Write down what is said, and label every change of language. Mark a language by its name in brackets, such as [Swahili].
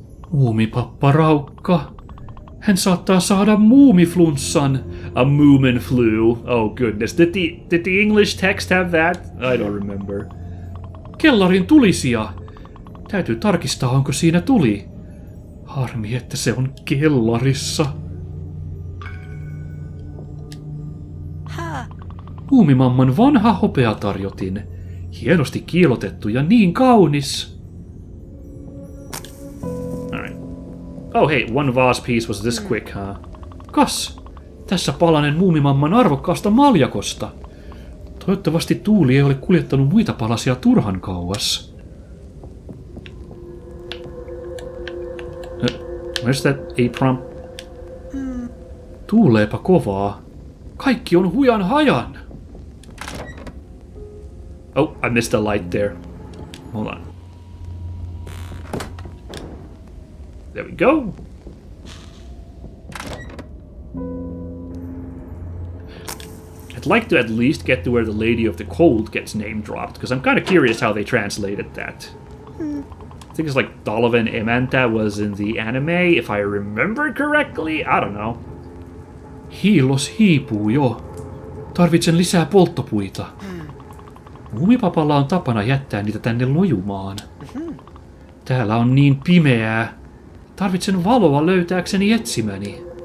[Finnish] Muumipappa raukka. Hän saattaa saada muumiflunssan. [English] A moomin flu. Oh goodness. Did the English text have that? I don't remember. [Finnish] Kellarin tulisija. Täytyy tarkistaa, onko siinä tuli. Harmi, että se on kellarissa. Muumimamman vanha hopeatarjotin. Hienosti kiilotettu ja niin kaunis. [English] Alright. Oh hey, one vase piece was this quick, huh? [Finnish] Kas, tässä palanen muumimamman arvokkaasta maljakosta. Toivottavasti tuuli ei ole kuljettanut muita palasia turhan kauas. [English] Where's that apron? [Finnish] Tuuleepa kovaa. Kaikki on hujan hajan. [English] Oh, I missed a light there. Hold on. There we go. I'd like to at least get to where the Lady of the Cold gets name dropped, because I'm kind of curious how they translated that. I think it's like Dalavan Emäntä was in the anime, if I remember correctly. I don't know. [Finnish] Hiilos hiipuu jo. Tarvitsen lisää polttopuita. Muumipapalla on tapana jättää niitä tänne lojumaan. Täällä on niin pimeää. Tarvitsen valoa löytääkseni etsimäni.